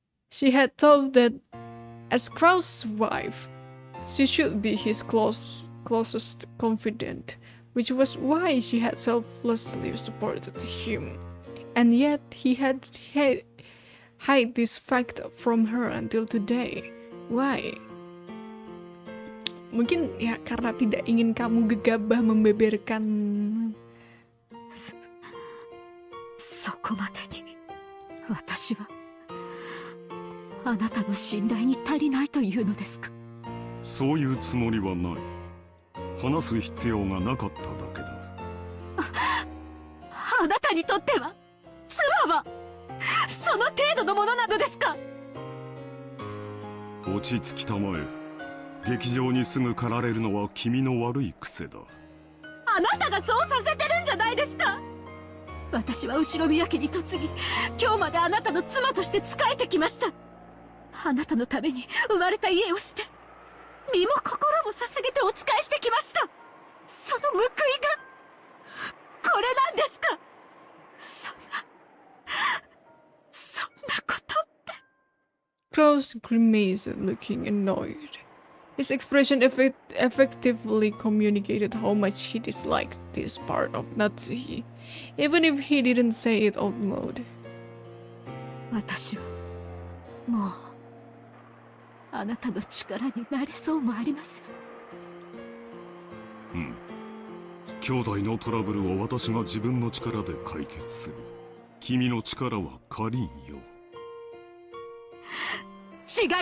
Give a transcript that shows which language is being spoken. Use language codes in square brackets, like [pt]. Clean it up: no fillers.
[en] She had thought that, as Kraus' wife, she should be his closest confidant, which was why she had selflessly supported him. And yet he had hid this fact from her until today. Why? [id] Mungkin ya karena tidak ingin kamu gegabah membeberkan. [ja] そこまでに私はあなたの信頼に足りないというのですか？そういうつもりはない。話す必要がなかっただけだ。あなたにとっては妻はその程度のものなのですか？落ち着きたまえ。劇場にすぐ駆られるのは君の悪い癖だ。あなたがそうさせてるんじゃないですか。私は後宮家に嫁ぎ、今日まであなたの妻として仕えてきました。あなたのために生まれた家を捨て、身も心も捧げてお仕えしてきました。その報いがこれなんですか。そんなことって。 [en] Kraus grimaced, looking annoyed. His expression effectively communicated how much he disliked this part of Natsuhi, even if he didn't say it out loud. [ja] 私はもうあなたの力になれそうもありません。兄弟のトラブルを私が自分の力で解決する。君の力は借りんよ。